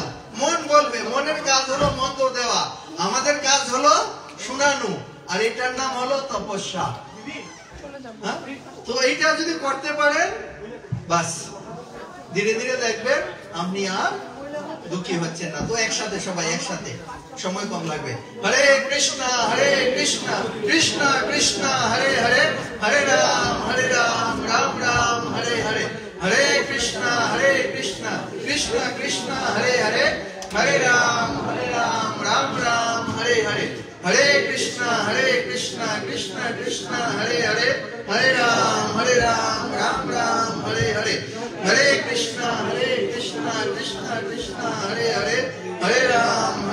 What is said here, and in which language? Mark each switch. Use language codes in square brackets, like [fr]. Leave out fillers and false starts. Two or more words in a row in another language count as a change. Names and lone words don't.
[bn] মন বলবে, মনের কাজ হলো মন্ত্র দেওয়া, আমাদের কাজ হলো শোনানো, আর এটার নাম হলো তপস্যা। তো এইটা যদি করতে পারেন বাস, ধীরে ধীরে দেখবেন আপনি আর দুঃখী হচ্ছেন না। তো একসাথে সবাই একসাথে, সময় কম লাগবে। [sa] হরে কৃষ্ণ কৃষ্ণ কৃষ্ণ হরে হরে, হরে রাম রাম রাম হরে হরে, হরে কৃষ্ণ কৃষ্ণ কৃষ্ণ হরে হরে, হরে রাম রাম রাম হরে হরে, হরে কৃষ্ণ কৃষ্ণ কৃষ্ণ হরে হরে, হরে রাম রাম রাম হরে হরে, হরে কৃষ্ণ কৃষ্ণ কৃষ্ণ হরে হরে, হরে রাম